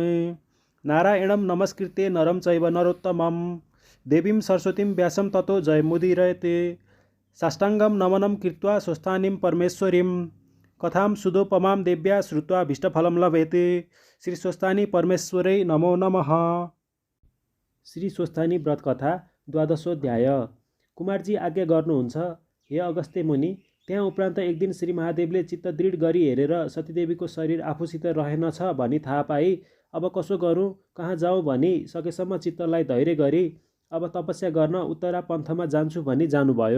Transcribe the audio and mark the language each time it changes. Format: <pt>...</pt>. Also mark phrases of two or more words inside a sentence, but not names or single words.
<sa>नारायणं नमस्कृत्य नरं चैव नरोत्तमं देवीं सरस्वतीं व्यासं ततो जयमुदीरयते। साष्टाङ्गं नमनं कृत्वा स्वस्थानीं परमेश्वरीं कथां सुदोपमां देव्या श्रुत्वा भीष्टफलं लभेते। श्री स्वस्थानी परमेश्वरै नमो नमः। श्री स्वस्थानी व्रत कथा द्वादशोध्याय।</sa> <ne>कुमारजी आज्ञा गर्नुहुन्छ हे अगस्त्य मुनि। त्यहाँ उपरान्त एक दिन श्री महादेवले चित्त दृढ गरी हेरेर सतीदेवीको शरीर आफूसित रहेनछ भनी थाहा पाई अब कसो गरौँ कहाँ जाउँ भनी सकेसम्म चित्तलाई धैर्य गरी अब तपस्या गर्न उत्तरा पन्थमा जान्छु भनी जानुभयो।</ne>